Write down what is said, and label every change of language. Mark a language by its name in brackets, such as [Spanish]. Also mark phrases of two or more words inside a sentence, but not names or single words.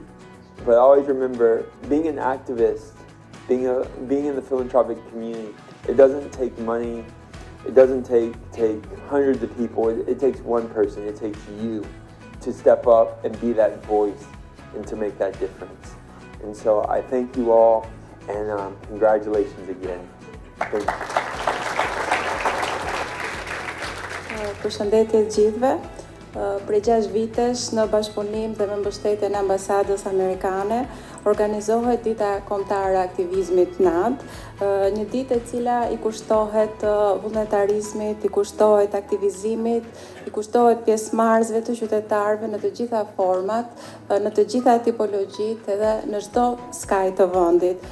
[English] But always remember, being an activist, being in the philanthropic community, it doesn't take money. It doesn't take hundreds of people. It takes one person. It takes you to step up and be that voice and to make that difference. And so I thank you all, and congratulations again. Thank you. [Albanian] Përshëndetje të gjithëve. Prej 6 vitesh në bashkëpunim dhe me mbështetjen e Ambasadës Amerikane organizohet Dita Kombëtare e Aktivizmit NAD, një ditë e cila i kushtohet vullnetarizmit, i kushtohet aktivizimit, i kushtohet pjesëmarrësve të qytetarëve në të gjitha format, në të gjitha tipologjitë edhe në çdo skaj të vendit.